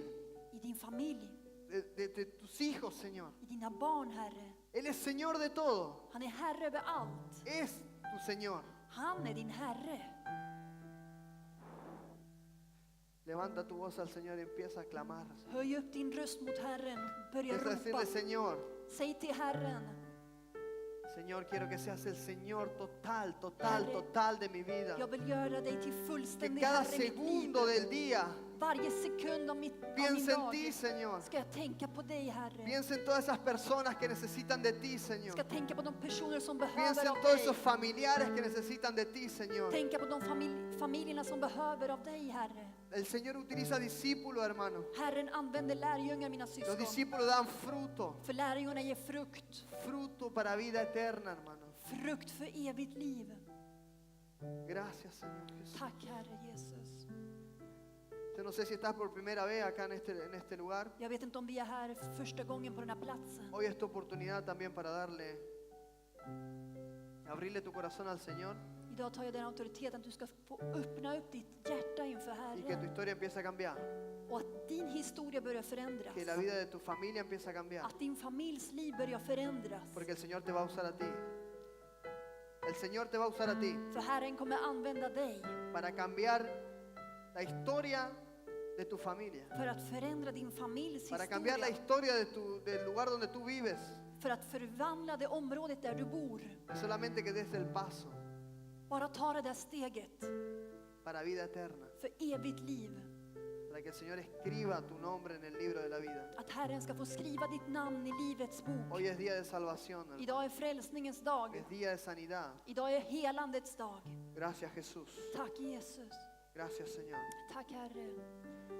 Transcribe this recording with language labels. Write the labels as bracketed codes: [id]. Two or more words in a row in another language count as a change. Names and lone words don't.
[sv] I din familj? [es] de tus hijos, Señor. [sv] I dina barn, Herre? [es] Él es Señor de todo. [sv] Han är herre över allt. [es] Es tu Señor. [sv] Han är din herre. [es] Levanta tu voz al Señor y empieza a clamar. [sv] Höj upp din röst mot Herren. Börja [es] Empieza a [sv] ropa. [es] decirle, Señor, [sv] Säg till Herren: [es] Señor, quiero que seas el Señor total, [sv] Herre, [es] total de mi vida. [sv] jag vill göra dig till [es] Que [sv] fullständig [es] cada [sv] herre i mitt liv. [es] segundo del día [sv] Varje sekund av min [es] piensa en [sv] dag [es] ti, Señor. [sv] ska jag tänka på dig, Herre. [es] Piensa en todas esas personas que necesitan de ti, Señor. [sv] Ska tänka på de personer som [es] Piensa [sv] behöver [es] en [sv] av [es] todos [sv] dig. [es] esos familiares que necesitan de ti, Señor. [sv] Tänka på de familjerna som behöver av dig, Herre. [es] El Señor utiliza discípulos, hermano. [sv] Herren använder lärjungar, mina [es] Los [sv] syskon. [es] discípulos dan fruto. [sv] För lärjungarna ger frukt. [es] Fruto para vida eterna, hermano. [sv] Frukt för evigt liv. [es] Gracias, Señor Jesús. [sv] Tack, Herre Jesus. [es] Yo no sé si estás por primera vez acá en este lugar. [sv] Jag vet inte om vi är här första gången på den här platsen. [es] Hoy es tu oportunidad también para abrirle tu corazón al Señor [sv] Idag tar jag den auktoriteten att du ska få öppna upp ditt hjärta inför [es] y que tu [sv] Herren. [es] historia empiece a cambiar. [sv] Och att din historia börjar förändras. [es] Que la vida de tu familia empiece a cambiar. [sv] Att din familjs liv börjar förändras. [es] Porque el Señor te va a usar a ti. El Señor te va a usar a ti [sv] För Herren kommer använda dig [es] para cambiar la historia de tu familia. [sv] för att förändra din familjs [es] Para cambiar la [sv] historia. [es] historia del lugar donde tú vives. [sv] För att förvandla det området där du bor. [es] Solamente que des el paso [sv] Bara ta det där steget [es] para vida eterna. [sv] för evigt liv. [es] Para que el Señor escriba tu nombre en el libro de la vida. [sv] Att Herren ska få skriva ditt namn i livets bok. [es] Hoy es día de salvación, hermano. [sv] Idag är frälsningens dag. [es] Es día de sanidad. [sv] Idag är helandets dag. [es] Gracias, Jesús. [sv] Tack Jesus. [es] Gracias, Señor. [sv] Tack Herre.